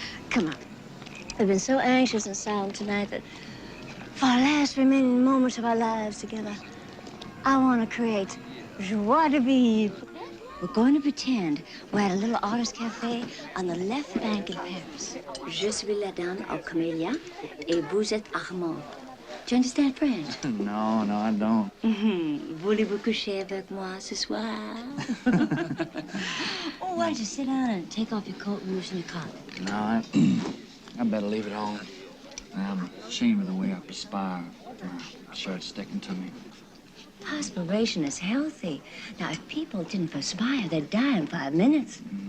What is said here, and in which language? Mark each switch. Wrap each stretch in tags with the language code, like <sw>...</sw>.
<en>Come on. We've been so anxious and silent tonight that for our last remaining moments of our lives together, I want to create joie de vivre. We're going to pretend we're at a little artist cafe on the left bank in Paris.</en> <fr>Je suis la dame au camélia et vous êtes Armand.</fr> <en>Do you understand French? No, I don't.</en> <fr>Voulez-vous coucher avec moi ce soir?</fr> <en>Oh, why don't you sit down and take off your coat and loosen your collar? No, I better leave it on. I'm ashamed of the way I perspire. My shirt's sticking to me. Perspiration is healthy. Now, if people didn't perspire, they'd die in 5 minutes.</en>